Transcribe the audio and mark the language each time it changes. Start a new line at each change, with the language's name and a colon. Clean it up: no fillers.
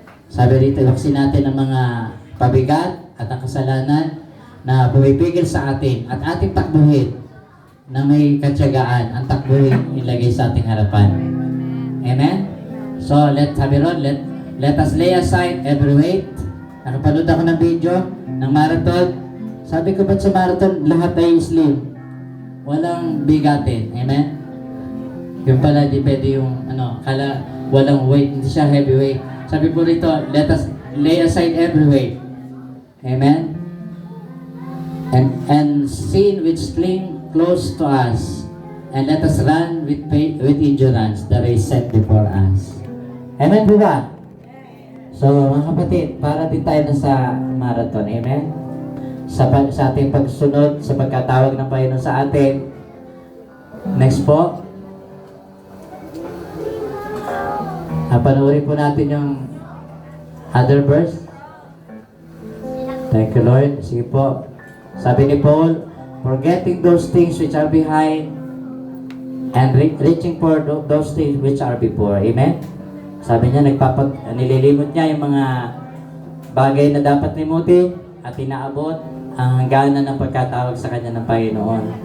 Filipino: Sabi rito, laksin natin ang mga pabigat at ang kasalanan na pumipigil sa atin at ating takbuhin na may katyagaan ang takbuhin ilagay sa ating harapan.
English: Amen? So, let's have it on. Let us lay aside every weight.
Filipino: Nakapanood ako ng video ng marathon. Sabi ko, ba't sa marathon lahat ay slim? Walang bigatin. Amen? Yung pala, di pwede yung, walang weight. Hindi siya heavyweight. Sabi po rito,
English: let us lay aside every weight. Amen? And sin which cling close to us, and let us run with endurance the race set before us.
Filipino: Amen po ba? So, mga kapatid, para din tayo na sa marathon. Amen? Sa ating pagsunod, sa pagkatawag ng Panginoon sa atin. Next po. Panoorin po natin yung other verse.
English: Thank you, Lord.
Filipino: Sige po. Sabi ni Paul,
English: forgetting those things which are behind and reaching for those things which are before. Amen?
Filipino: Sabi niya, nililimot niya yung mga bagay na dapat limutin at inaabot ang hangganan ng pagkatawag sa kanya ng Panginoon.